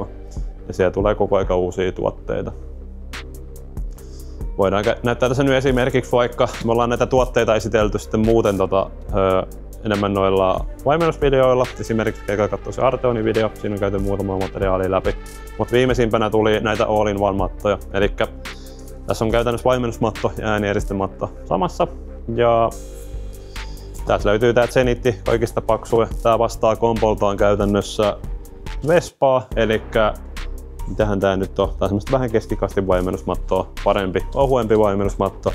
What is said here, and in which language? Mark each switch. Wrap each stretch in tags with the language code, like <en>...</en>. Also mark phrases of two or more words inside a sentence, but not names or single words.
<fi>Ja siellä tulee koko aika uusia tuotteita. Voidaan näyttää tässä nyt esimerkiksi vaikka, me ollaan näitä tuotteita esitelty sitten muuten enemmän noilla vaimennusvideoilla. Esimerkiksi käykää katsoa se Arteonin video, siinä on käyty muutama materiaalia läpi. Mutta viimeisimpänä tuli näitä all-in-one-mattoja. Elikkä tässä on käytännössä vaimennusmatto ja äänieristematto samassa. Ja tässä löytyy tää Zenitti kaikista paksuja. Tää vastaa kompoltaan käytännössä Vespaa, elikkä mitähän tää nyt on? Tää on semmoista vähän keskikastin vaimennusmattoa, parempi, ohuempi vaimennusmatto.</fi>